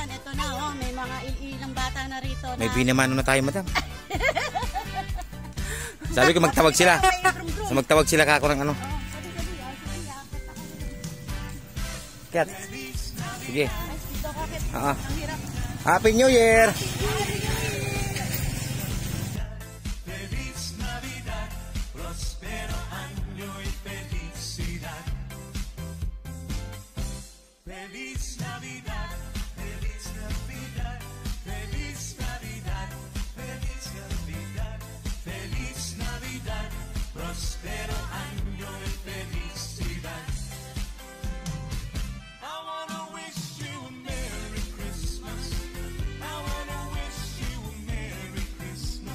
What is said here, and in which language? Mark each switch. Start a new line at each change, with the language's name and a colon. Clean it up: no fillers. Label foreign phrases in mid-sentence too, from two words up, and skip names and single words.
Filipino: Ito na, may mga ilang bata na rito. May binamano na tayo, madam. Sabi ko magtawag sila. Magtawag sila ka ako ng ano. Kat. Sige.
English: Happy New Year!
Spanish: Feliz Navidad, Feliz Navidad, Feliz Navidad, Feliz Navidad, Feliz Navidad, prospero año y felicidad.
English: I wanna wish you a Merry Christmas. I wanna wish you a Merry Christmas.